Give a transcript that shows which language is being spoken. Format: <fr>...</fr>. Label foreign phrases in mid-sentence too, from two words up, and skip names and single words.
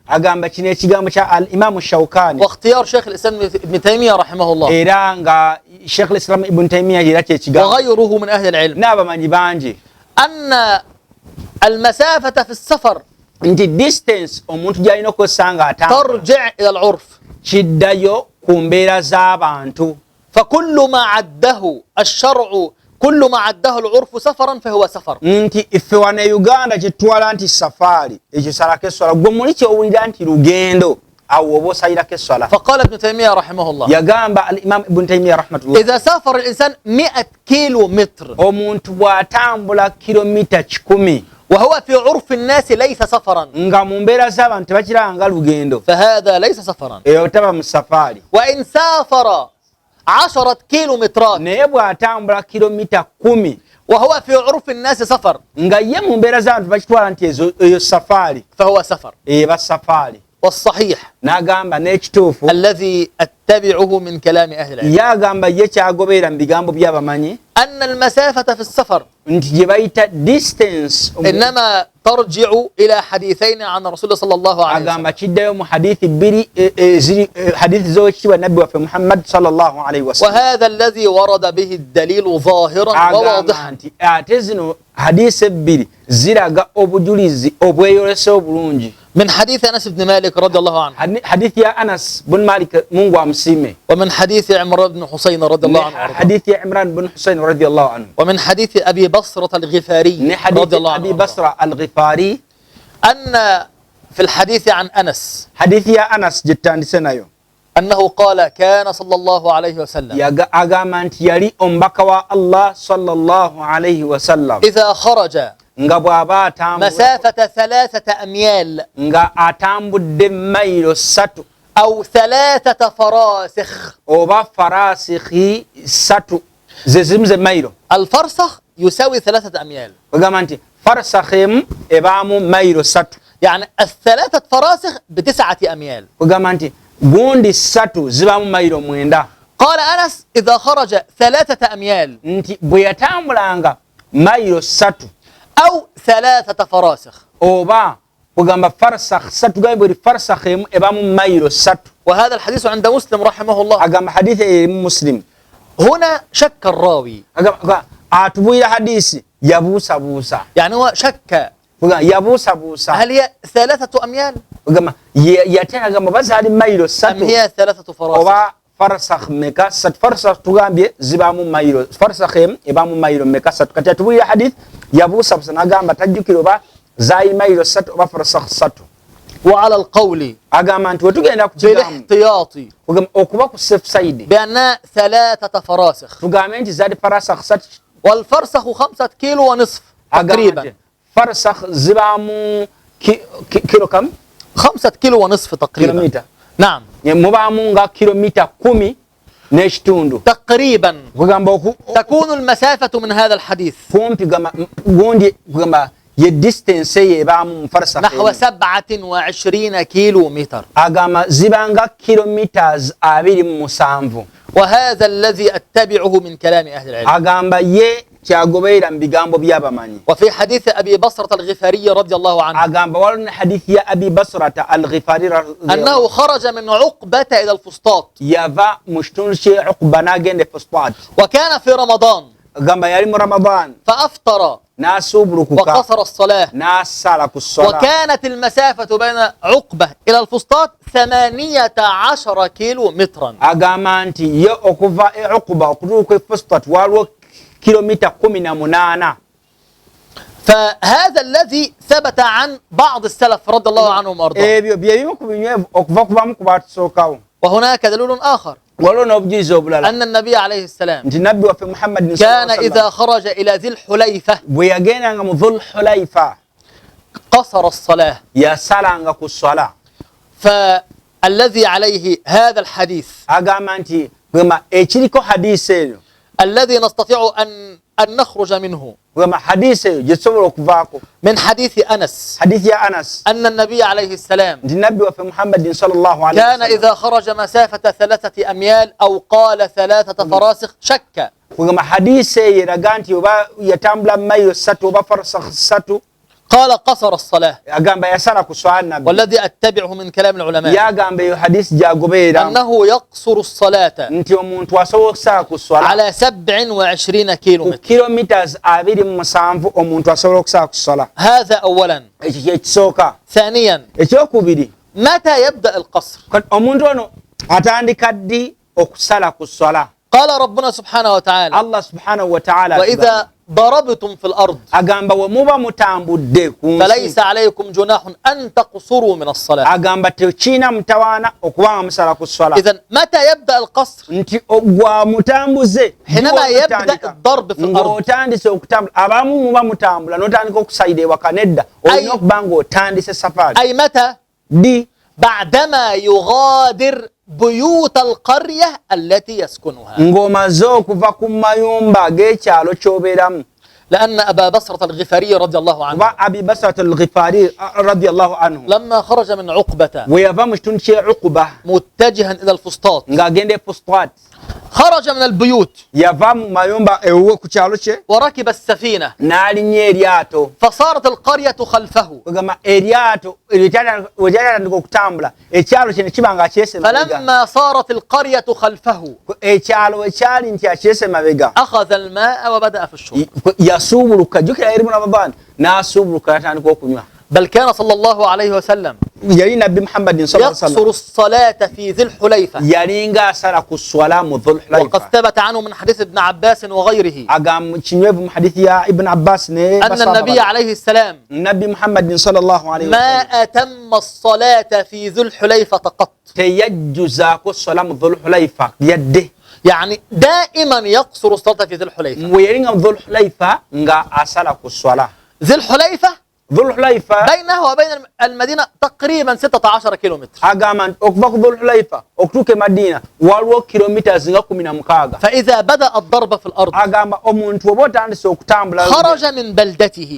<lg>agamba kino ekigambo kya al-Imam Shawkani</lg> <ar>واختيار شيخ الإسلام ابن تيمية رحمه الله</ar> <lg>era nga Sheikh al-Islam Ibn Taymiyyah era kyekigambo</lg> <ar>وغيره من أهل العلم</ar> <lg>n'abamanyi bangi</lg> <ar>أن المسافة في السفر</ar> <lg>nti distance omuntu gy'alina okukozesa nga atambula</lg> <ar>ترجع إلى العرف،</ar> <lg>kiddayo ku mbeera z'abantu.</lg> <ar>فكل ما عده الشرع كل ما عده العرف سفرا فهو سفر.</ar> <lg>nti iffe wano e Uganda kyetutwala nti safaari ekyo salako esswala, gwe muli kyowulira nti lugendo awo oba osalirako esswala.</lg> <ar>فقال ابن تيمية رحمه الله</ar> <lg>yagamba al-Imam Ibn Taymiyyah rahmatullah,</lg> <ar>إذا سافر الإنسان 100 كيلو متر</ar> <lg>omuntu bw'atambula kilomita 100</lg> <ar>وهو في عرف الناس ليس سفرا</ar> <lg>nga mu mbeera z'abantu tebakiraba nga lugendo,</lg> <ar>فهذا ليس سفرا.</ar> <lg>eyo taba mu safaari.</lg> <ar>وإن سافر 10 كيلومترات</ar> <lg>naye bw'atambula kilomita 10</lg> <ar>وهو في عرف الناس سفر</ar> <lg>nga ye mu mbeera z'abantu bakitwala nti eyo safaari,</lg> <ar>فهو سفر.</ar> <lg>eba safaari.</lg> <ar>والصحيح</ar> <lg>n'agamba n'ekituufu</lg> <ar>الذي أتبعه من كلام أهل العلم</ar> <lg>yagamba ye kyagoberera mu bigambo by'abamanyi</lg> <ar>أن المسافة في السفر</ar> <lg>nti gye bayita distance</lg> <ar>إنما ترجع إلى حديثين عن رسول الله صلى الله عليه وسلم.</ar> <lg>agamba kiddayo mu hadithi bbiri hadithi z'owekitiibwa nabbi waffe Muhammad</lg> <ar>صلى الله عليه وسلم. وهذا الذي ورد به الدليل ظاهرا</ar> <lg>agamba</lg> <ar>وواضحا</ar> <lg>nti ate zino hadithi ebbiri ziraga obujulizi obweyolese obulungi.</lg> <ar>من حديث أنس بن مالك رضي الله عنه،</ar> <lg>hadithi ya Anas bin Malik</lg> <sw>Mungu amsiime,</sw> <ar>ومن حديث عمران بن حسين رضي الله عنه وأرضاه،</ar> <lg>hadithi ya Imran bin Husayn</lg> <ar>رضي الله عنه, ومن حديث أبي بصرة الغفاري</ar> <lg>ne</lg> <ar>رضي</ar> <lg>hadithi</lg> <ar>الله</ar> <lg>Abi</lg> <ar>عنه وأرضاه،</ar> <lg>Basra al-Ghifari.</lg> <ar>أن في الحديث عن أنس</ar> <lg>hadithi ya Anas gyetandise nayo</lg> <ar>أنه قال كان صلى الله عليه وسلم</ar> <lg>agamba nti yali omubaka wa Allah</lg> <ar>صلى الله عليه وسلم إذا خرج</ar> <lg>nga bw'aba atambula</lg> <ar>مسافة 3 أميال</ar> <lg>nga atambudde mayiro 3</lg> <ar>أو 3 فراسخ.</ar> <lg>oba farasikhi 3 ze zimu ze mayiro.</lg> <ar>الفرسخ يساوي 3 أميال،</ar> <lg>bagamba nti farsakh emu ebaamu mayiro 3.</lg> <ar>يعني 3 فراسخ ب9 أميال.</ar> <lg>bagamba nti gundi 3 zibaamu mayiro 9.</lg> <ar>قال أنس إذا خرج 3 أميال</ar> <lg>nti bwe yatambulanga mayiro 3</lg> <ar>أو 3 فراسخ،</ar> <lg>oba kugamba farsakh 3 gaye bweri farsakh emu ebaamu mayiro 3.</lg> <ar>وهذا الحديث عند مسلم رحمه الله.</ar> <lg>agamba hadithi eri Muslim.</lg> <ar>هنا شك الراوي،</ar> <lg>agamba atubuyira hadisi yabuusabuusa,</lg> <ar>يعني هو شك</ar> <lg>yabuusabuusa</lg> <ar>هل هي 3 أميال</ar> <lg>agamba yate agamba bazaali mayiro</lg> <ar>أم 3 هي 3 فراسخ.</ar> <lg>oba farsakh meka sat farsakh tugambye zibamu mayiro farsakh ebamu mayiro meka sat kati tubuya hadith yabusa busana gamba tajjukiro ba zayi mayiro sat oba farsakh sat</lg> <ar>وعلى القول</ar> <lg>agamba nti wetugenda kukigamu</lg> <ar>بالاحتياطي</ar> <lg>okuba ku</lg> <en>safe side</en> <ar>بأن 3 فراسخ</ar> <lg>tugambe nti zadi farsakh sat</lg> <ar>والفرسخ 5 كيلو ونصف تقريبا</ar> <lg>farsakh zibamu kilo kam</lg> <ar>5 كيلو ونصف تقريبا</ar> <lg>kilomita</lg> <ar>نعم</ar> <lg>mubamu nga kilomita 10 n'ekitundu</lg> <ar>تقريبا</ar> <lg>kugamba</lg> <ar>تكون المسافة من هذا الحديث</ar> <lg>kumpi gamba gundi kugamba ye distance yebamu farsakh</lg> <ar>نحو 27 كيلو متر</ar> <lg>agamba zibanga kilometers 27</lg> <ar>وهذا الذي أتبعه من كلام أهل العلم</ar> <lg>agamba ye kyagoberera mu bigambo by'abamanyi</lg> <ar>وفي حديث أبي بصرة الغفاري رضي الله عنه</ar> <lg>agamba walina hadith ya abi basrata al-ghifari</lg> <ar>أنه خرج من عقبة إلى الفسطاط</ar> <lg>yava mu kitundu kye uqba n'agenda fustat</lg> <ar>وكان في رمضان</ar> <lg>agamba yali mu ramadan</lg> <ar>فأفطر</ar> <lg>n'asuubulukuka</lg> <ar>وقصر الصلاة</ar> <lg>n'asala ku sola</lg> <ar>وكانت المسافة بين عقبة إلى الفسطاط 18 كيلو مترا</ar> <lg>agamba nti ye okuva e uqba okutuuka e fustat waliwo kilomita 18</lg> <ar>فهذا الذي ثبت عن بعض السلف رضي الله عنهم وارضاهم</ar> <lg>ebyo byebimu ku binywevu okuva ku bamu ku batusookawo</lg> <ar>وهناك دليل آخر</ar> <lg>waliwo n'obujulizi obulala</lg> <ar>أن النبي عليه السلام</ar> <lg>nti nabbi waffe muhammadin</lg> <ar>كان إذا خرج إلى ذي الحليفة</ar> <lg>bwe yagendanga mu dhul hulayfa</lg> <ar>قصر الصلاة</ar> <lg>yasalanga ku sola</lg> <ar>فالذي عليه هذا الحديث</ar> <lg>agamba nti gwema ekiriko hadisi eyo</lg> <ar>الذي نستطيع أن نخرج منه</ar> <lg>gwema hadisi eyo gyetusobola okuvaako</lg> <ar>من حديث أنس</ar> <lg>hadisi ya anas</lg> <ar>أن النبي عليه السلام</ar> <lg>nti nabbi waffe muhammadin</lg> <ar>صلى الله عليه كان wasallam إذا خرج مسافة 3 أميال أو قال 3 فراسخ شك</ar> <lg>gwema hadisi eyo eraga nti oba yatambula mayiro 3 oba farsakh 3</lg> <ar>قال قصر الصلاة</ar> <lg>agamba yasala ku swala nabbi</lg> <ar>والذي أتبعه من كلام العلماء</ar> <lg>yagamba eyo hadisi gyagoberera</lg> <ar>أنه يقصر الصلاة</ar> <lg>nti omuntu asobola okusala ku swala</lg> <ar>على 27 كيلو</ar> <lg>ku</lg> <ar>متر</ar> <lg>kilometers 27 omuntu asobola okusala ku swala</lg> <ar>هذا أولا</ar> <lg>ekyo kyekisooka</lg> <ar>ثانيا</ar> <lg>ekyokubiri</lg> <ar>متى يبدأ القصر</ar> <lg>omuntu ono atandika ddi okusala ku swala</lg> <ar>قال ربنا سبحانه وتعالى الله سبحانه وتعالى وإذا ضربتم في الأرض</ar> <lg>agamba we muba mutambudde ku nsi</lg> <ar>فليس عليكم جناح أن تقصروا من الصلاة</ar> <lg>agamba tekiina mutawaana okubanga musala ku swala</lg> <ar>إذن متى يبدأ القصر</ar> <lg>nti gwa mutambuze</lg> <ar>حينما يبدأ الضرب في الأرض</ar> <lg>ng'otandise okutambula abamu muba mutambula n'otandika okusayida ewaka nedda olina okuba ng'otandise safaari</lg> <ar>أي متى</ar> <lg>ddi</lg> <ar>بعدما يغادر بيوت القرية التي يسكنها</ar> <lg>ng'omaze okuva ku mayumba ag'ekyalo ky'obeeramu</lg> <ar>لأن أبا بصرة الغفاري رضي الله عنه</ar> <lg>kuba abi basrat al-ghifari</lg> <ar>رضي الله عنه لما خرج من عقبة</ar> <lg>we yava mu kitundu kye uquba</lg> <ar>متجها إلى الفسطاط</ar> <lg>ng'agenda e fustat</lg> <ar>خرج من البيوت</ar> <lg>yava mu mayumba ewuwe ku kyalo kye</lg> <ar>وركب السفينة</ar> <lg>n'alinnya eryato</lg> <ar>فصارت القرية خلفه</ar> <lg>kugamba eryato wekyatandika okutambula ekyalo kye ne kiba nga akyese mabega</lg> <ar>فلما صارت القرية خلفه</ar> <lg>ekyalo ekyali nti akyese mabega</lg> <ar>أخذ الماء وبدأ في الشرب</ar> <lg>yasuubuluka jjukira yali mu ramadan n'asuubuluka n'atandika okunywa</lg> <ar>بل كان صلى الله عليه وسلم</ar> <lg>yali nabbi muhammadin</lg> <ar>صلى الله عليه يقصر wasallam الصلاة في ذي الحليفة</ar> <lg>yali ng'asala ku swala mu dhul</lg> <ar>وقد</ar> <lg>hulayfa</lg> <ar>ثبت عنه من حديث ابن عباس وغيره</ar> <lg>agamba kinywevu mu hadithi ya ibn abbas ne</lg> <ar>أن النبي عليه السلام</ar> <lg>nabbi muhammadin</lg> <ar>صلى الله عليه ما wasallam أتم الصلاة في ذي الحليفة قط</ar> <lg>teyajjuzaako swala mu dhul hulayfa yadde</lg> <ar>يعني دائما يقصر الصلاة في ذي الحليفة</ar> <lg>we yali nga mu dhul hulayfa nga asala ku swala</lg> <ar>ذي الحليفة</ar> <lg>dhul hulayfa</lg> <ar>بينه وبين المدينة تقريبا 16 كيلومتر</ar> <lg>agamba nti okuva ku dhul hulayfa okutuuka e madina waliwo kilometers nga 16</lg> <ar>فإذا بدأ الضرب في الأرض</ar> <lg>agamba omuntu oba otandise okutambula</lg> <ar>خرج من بلدته</ar>